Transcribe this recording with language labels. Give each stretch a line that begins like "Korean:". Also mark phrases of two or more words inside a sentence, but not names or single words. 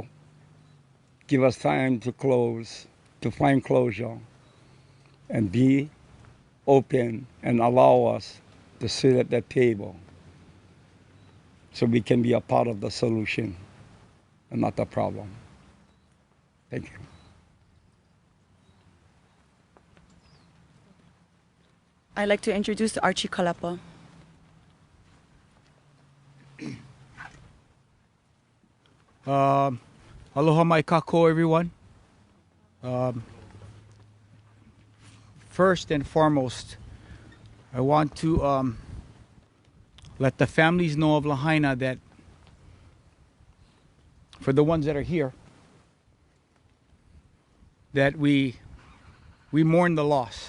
English: Give us time to close, to find closure, and be open and allow us to sit at that table so we can be a part of the solution and not the problem. Thank you. I'd like to introduce Archie Kalepa.
Hawaiian: Aloha mai kako,
English: everyone. First and foremost, I want to let the families know of Lahaina that, for the ones that are here, that we mourn the loss.